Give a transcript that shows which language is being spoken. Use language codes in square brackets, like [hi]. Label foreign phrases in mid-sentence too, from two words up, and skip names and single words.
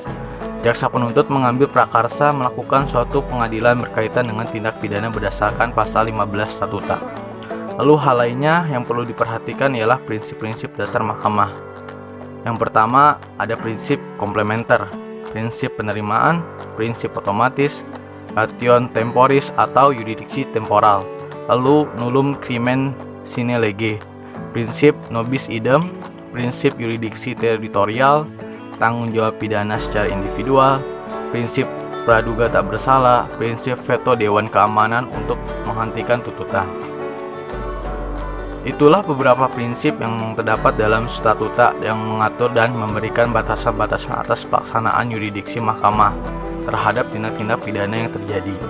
[id] Jaksa penuntut mengambil prakarsa melakukan suatu pengadilan berkaitan dengan tindak pidana berdasarkan pasal 15 Statuta. Lalu hal lainnya yang perlu diperhatikan ialah prinsip-prinsip dasar mahkamah. Yang pertama ada prinsip komplementer, prinsip penerimaan, prinsip otomatis, [la] ration temporis [id] atau yurisdiksi temporal, lalu [la] nullum crimen sine lege, [id] prinsip [la] nobis idem, [id] prinsip yurisdiksi teritorial, tanggung jawab pidana secara individual, prinsip praduga tak bersalah, prinsip veto Dewan Keamanan untuk menghentikan tuntutan. Itulah beberapa prinsip yang terdapat dalam statuta yang mengatur dan memberikan batasan-batasan atas pelaksanaan yurisdiksi mahkamah terhadap tindak-tindak pidana yang terjadi.